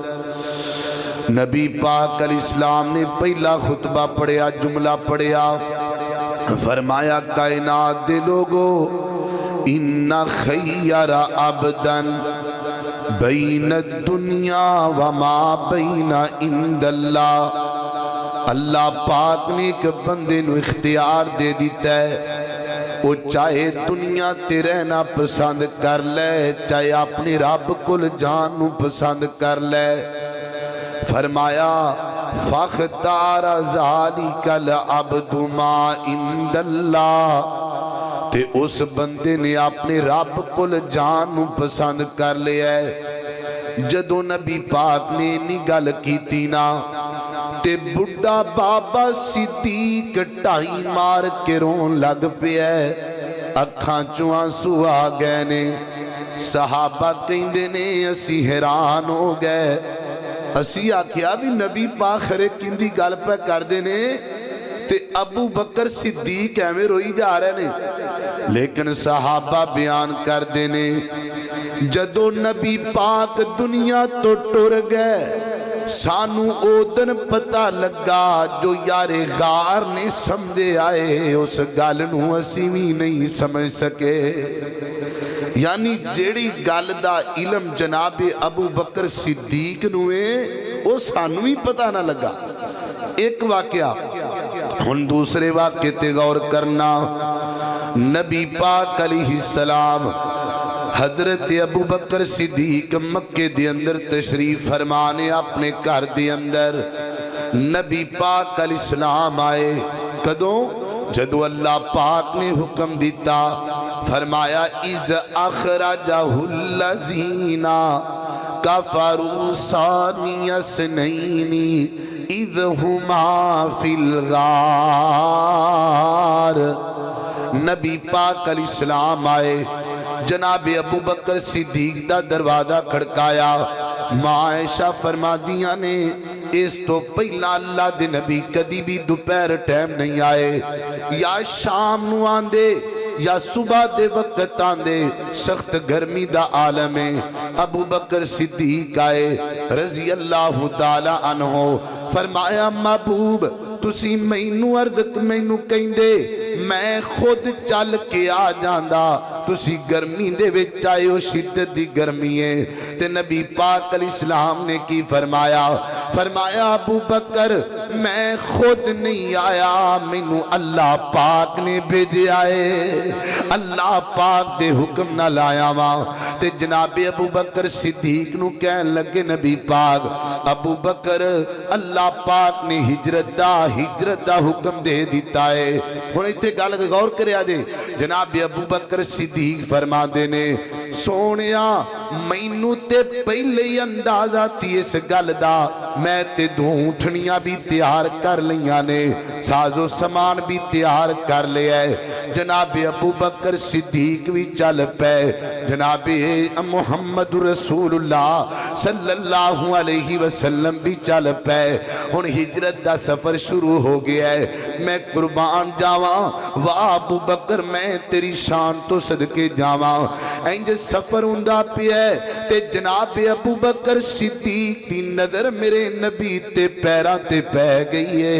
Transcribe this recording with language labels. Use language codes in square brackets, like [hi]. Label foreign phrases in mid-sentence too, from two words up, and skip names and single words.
[pa] نبی پاک علیہ السلام نے پہلا خطبہ پڑھیا, جملہ پڑھیا, فرمایا کائنات دے لوگو [ar] ان خیر عبدن بین الدنیا وما بین عند اللہ. [pa] اللہ پاک نے ایک بندے نو اختیار دے دیتا ہے, وہ چاہے دنیا تے رہنا پسند کر لے, چاہے اپنے رب کل جان نو پسند کر لے. [ar] فرمایا فاختار ذالک العبد ما عند اللہ. [pa] تے اس بندے نے اپنے رب کل جان نو پسند کر لیا ہے. جدو نبی پاک نے نی گل کیتی نا تے بڑھا بابا صدیق ٹائی مار کے رون لگ پیا ہے. اکھاں چوں آنسو آ گئے نے. صحابہ کہندے نے اسی حیران ہو گئے. اسی آکھیا بھی نبی پاک خرے کندی گل پہ کر دینے تے ابو بکر صدیق ایویں روئی جا رہے نے. لیکن صحابہ بیان کر دینے جدو نبی پاک دنیا تو ٹر گئے سانو او دن پتہ لگا جو یار غار نے سمجھے آئے اس گل نو اسی بھی نہیں سمجھ سکے. یعنی جیڑی گل دا علم جناب ابو بکر صدیق نوے وہ سانو ہی پتہ نہ لگا. ایک واقعہ. ہن دوسرے واقعے تے غور کرنا. نبی پاک علیہ السلام حضرت ابو بکر صدیق مکے دے اندر تشریف فرمانے اپنے گھر دے اندر. نبی پاک علیہ السلام آئے کدوں جدو اللہ پاک نے حکم دیتا. [ar] فرمایا اِذْ أَخْرَجَهُ الَّذِينَ كَفَرُوا ثَانِيَ اثْنَيْنِ اِذْ هُمَا فِي الْغَارِ. [pa] نبی پاک علیہ السلام آئے, جناب ابو بکر صدیق دا دروازہ کھڑکایا. ماں عائشہ فرما دیا نے اس تو پہلا اللہ دے نبی کدی بھی دوپہر ٹائم نہیں آئے, یا شام نو آندے یا صبح دے وقت آندے. سخت گرمی دا عالم ہے. ابو بکر صدیق آئے [ar] رضی اللہ تعالی عنہ. [pa] فرمایا محبوب تسی مینو عرض مینو کہندے میں خود چل کے آ جاندا, تسی گرمی دے وچ آئے ہو, شدت دی گرمی ہے. تے نبی پاک علیہ السلام نے کی فرمایا ابو بکر میں خود نہیں آیا, مینو اللہ پاک نے بھیجے آئے, اللہ پاک دے حکم نہ لایا ماں. تے جناب ابو بکر صدیق نو کہن لگے نبی پاک ابو بکر اللہ پاک نے ہجرت دا حکم دے دیتا ہے. ہن ایتھے گل غور کریا جے. جناب ابو بکر صدیق فرما دینے سونیا مینو تے پہلے ہی اندازہ تھی اس گل دا, میں تے 2 اونٹھنیاں بھی تیار کر لیاں نے, ساز و سامان بھی تیار کر لیا ہے. جناب ابو بکر صدیق بھی چل پے، جناب محمد رسول اللہ [ar] صلی اللہ علیہ وسلم [pa] بھی چل پے. ہن ہجرت دا سفر شروع ہو گیا ہے. میں قربان جاواں واہ ابو بکر، میں تیری شان تو صدقے جاواں. انج سفر ہندا پیا تے جناب ابو بکر صدیق دی نظر میرے نبی تے پیراں تے پے گئی ہے.